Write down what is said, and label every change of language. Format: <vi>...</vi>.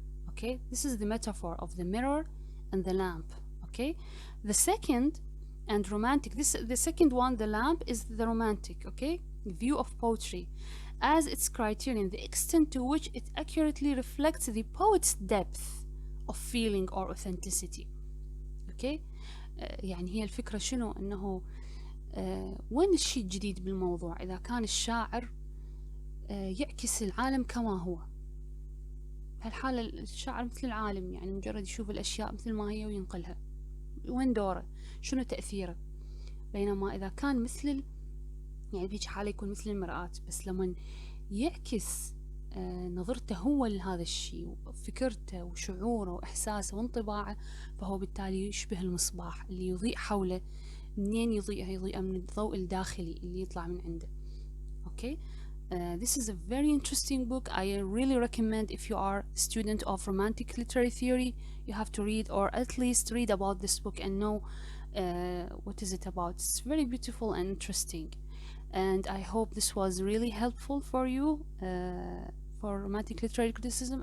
<en>Okay, this is the metaphor of the mirror and the lamp. Okay, the second and romantic, the second one, the lamp, is the romantic, okay, view of poetry as its criterion, the extent to which it accurately reflects the poet's depth of feeling or authenticity.</en> <ar>Okay, يعني هي الفكرة شنو؟ انه وين الشيء الجديد بالموضوع؟ اذا كان الشاعر يعكس العالم كما هو، بهالحالة الشاعر مثل العالم، يعني مجرد يشوف الاشياء مثل ما هي وينقلها. وين دوره؟ شنو تأثيره؟ بينما إذا كان مثل يعني بهيج حالة يكون مثل المرآة، بس لما يعكس نظرته هو لهذا الشيء وفكرته وشعوره وإحساسه وانطباعه، فهو بالتالي يشبه المصباح اللي يضيء حوله. منين يضيء؟ يضيء من الضوء الداخلي اللي يطلع من عنده. أوكي؟</ar> <en>This is a very interesting book. I really recommend if you are a student of romantic literary theory, you have to read or at least read about this book and know what is it about. It's very beautiful and interesting. And I hope this was really helpful for you for romantic literary criticism.</en>